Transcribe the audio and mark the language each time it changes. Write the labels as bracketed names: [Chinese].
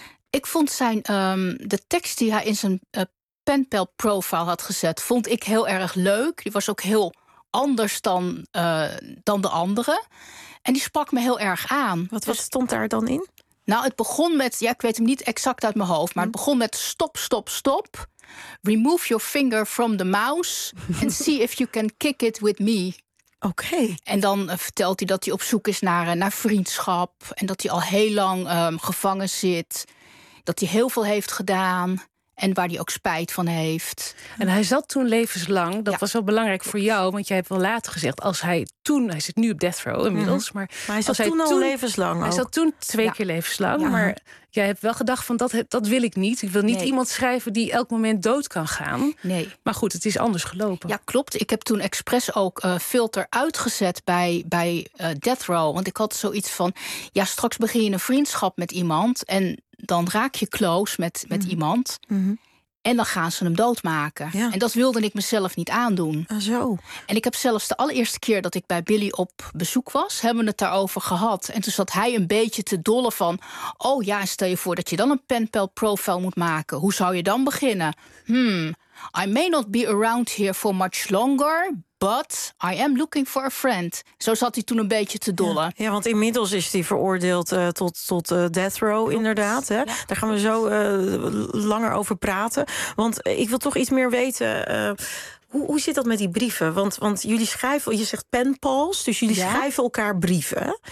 [Dutch] Ik vond de tekst die hij in zijn penpel profile had gezet, vond ik heel erg leuk. Die was ook heel anders dan de andere. En die sprak me heel erg aan. Wat stond daar dan in? Nou, het begon met, ik weet hem niet exact uit mijn hoofd, maar het begon met [English] stop, stop, stop. Remove your finger from the mouse and see if you can kick it with me. [Dutch] Oké. Okay. En dan vertelt hij dat hij op zoek is naar vriendschap en dat hij al heel lang gevangen zit. Dat hij heel veel heeft gedaan en waar hij ook spijt van heeft. En hij zat toen levenslang, dat was wel belangrijk voor jou, want jij hebt wel later gezegd, als hij toen, hij zit nu op death row inmiddels, maar hij zat levenslang. Hij zat toen twee keer levenslang, maar jij hebt wel gedacht van dat wil ik niet. Ik wil niet iemand schrijven die elk moment dood kan gaan. Nee. Maar goed, het is anders gelopen. Ja, klopt. Ik heb toen expres ook filter uitgezet bij death row, want ik had zoiets van, straks begin je een vriendschap met iemand en dan raak je close met iemand. En dan gaan ze hem doodmaken. Ja. En dat wilde ik mezelf niet aandoen. Zo. En ik heb zelfs de allereerste keer dat ik bij Billy op bezoek was, hebben we het daarover gehad. En toen zat hij een beetje te dollen van, oh ja, stel je voor dat je dan een penpel profile moet maken. Hoe zou je dan beginnen? [English] I may not be around here for much longer, but I am looking for a friend. [Dutch] Zo zat hij toen een beetje te dollen. Ja, want inmiddels is hij veroordeeld tot death row, inderdaad. Hè? Ja, daar gaan we zo langer over praten. Want ik wil toch iets meer weten. Hoe zit dat met die brieven? Want jullie schrijven, je zegt penpals, dus jullie schrijven elkaar brieven.